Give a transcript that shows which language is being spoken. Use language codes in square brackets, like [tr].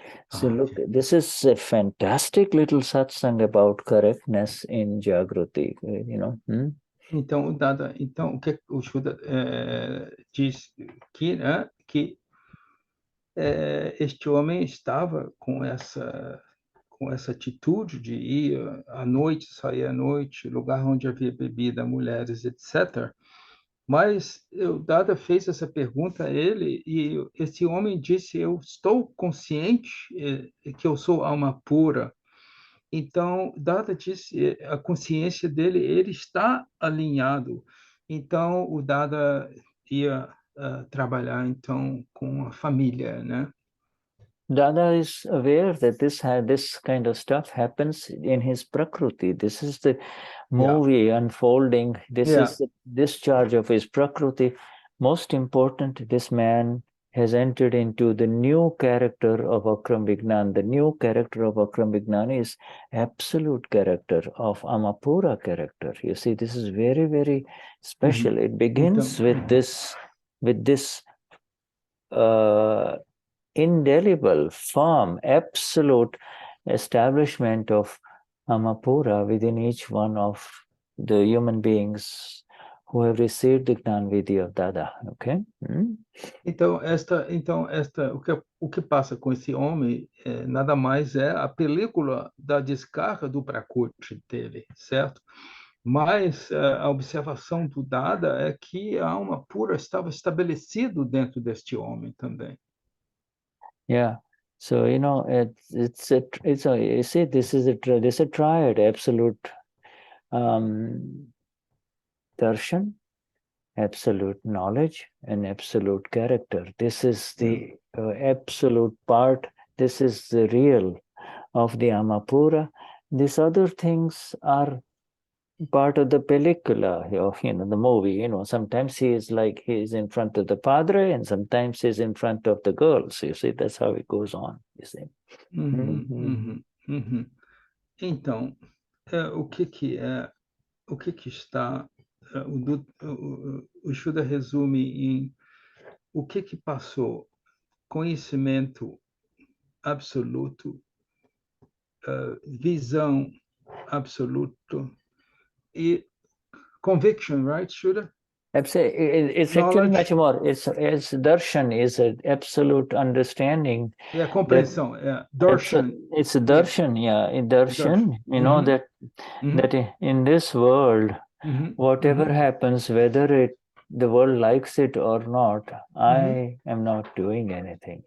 [en] So look, this is a fantastic little satsang about correctness in Jagruti, [pt] Então, o que o Shuddha diz aqui, né, que este homem estava com essa atitude de ir à noite, sair à noite, lugar onde havia bebida, mulheres, etc. Mas o Dada fez essa pergunta a ele e esse homem disse, eu estou consciente que eu sou alma pura. Então, Dada disse, a consciência dele, ele está alinhado. Então, o Dada ia trabalhar, então, com a família, né? [en] Dada is aware that this kind of stuff happens in his Prakruti. This is the movie unfolding. This is the discharge of his Prakruti. Most important, this man has entered into the new character of Akram Vignan. The new character of Akram Vignan is absolute character of Amapura character. You see, this is very, very special. It begins with this indelible, firm, absolute establishment of Amapura within each one of the human beings who have received the Gnan Vidya of Dada. Okay? [pt] Então, o que passa com esse homem nada mais é a película da descarga do Prakruti dele, certo? Mas a observação do Dada é que a alma pura estava estabelecido dentro deste homem também. [en] Yeah, So it's a you see, this is a triad: absolute darshan, absolute knowledge, and absolute character. This is the absolute part. This is the real of the Amapura. These other things are part of the pellicula of the movie. Sometimes he is in front of the padre, and sometimes he's in front of the girls. You see, that's how it goes on. You see. [pt] Então, o que está o Shuddha resume em o que passou: conhecimento absoluto, visão absoluto e [en] conviction, right, [pt] Shuddha? [en] It's actually much more. It's darshan is an absolute understanding. [pt] Yeah, compreensão. Darshan. [en] It's a darshan, in darshan. That in this world, whatever happens, whether the world likes it or not, I am not doing anything.